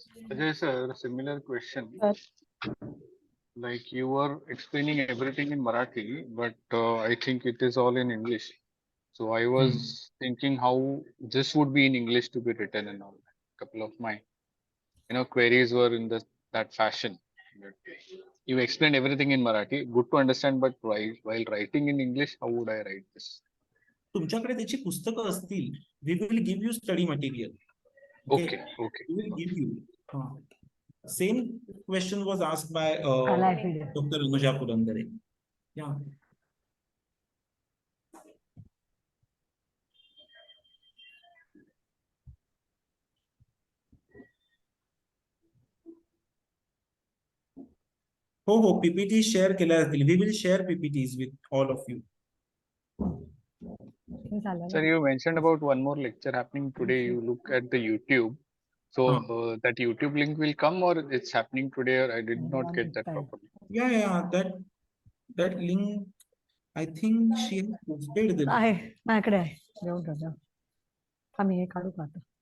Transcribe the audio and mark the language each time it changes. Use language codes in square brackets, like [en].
[en] Ajay sir, similar question. Like you were explaining everything in Marathi, but I think it is all in English. So I was thinking how this would be in English to be written and all. Couple of my, queries were in that fashion. But you explained everything in Marathi, good to understand. But while writing in English, how would I write this? [mr] तुमच्याकडे त्याची पुस्तकं असतील. [en] We will give you study material. Okay, okay. We will give you. Same question was asked by [mr] आलाय PDF. [en] Dr. Anuja Purandare. Yeah. [mr] हो PPT share केल्या जातील. [en] We will share PPTs with all of you. [mr] हे झालं [en] Sir, [mr] ना? [en] you mentioned about one more lecture happening today. You look at the YouTube. So that YouTube link will come or it's happening today, or I did not get that properly. Yeah, that link, I think she has posted the. [mr] आहे माझ्याकडे आहे घेऊन ठेव आम्ही हे काढू का आता